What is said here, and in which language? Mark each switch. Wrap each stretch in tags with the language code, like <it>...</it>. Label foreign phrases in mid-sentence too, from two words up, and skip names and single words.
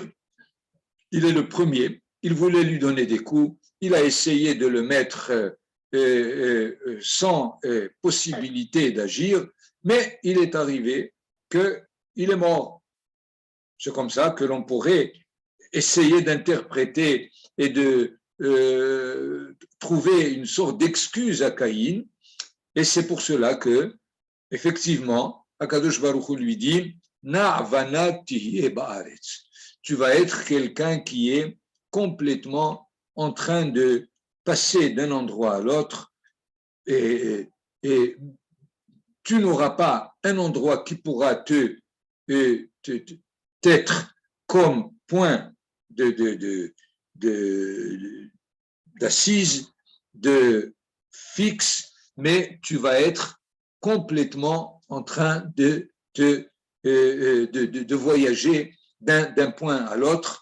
<fr>Il est le premier, il voulait lui donner des coups, il a essayé de le mettre sans possibilité d'agir, mais il est arrivé qu'il est mort. C'est comme ça que l'on pourrait essayer d'interpréter et de trouver une sorte d'excuse à Caïn, et c'est pour cela que, effectivement,</fr> <he>הקדוש ברוך הוא</he> <fr>lui dit</fr> <he>נע ונד תהיה בארץ.</he> <fr>Tu vas être quelqu'un qui est complètement en train de passer d'un endroit à l'autre, et tu n'auras pas un endroit qui pourra t'être comme point d'assise, de fixe, mais tu vas être complètement en train de voyager d'un point à l'autre.</fr>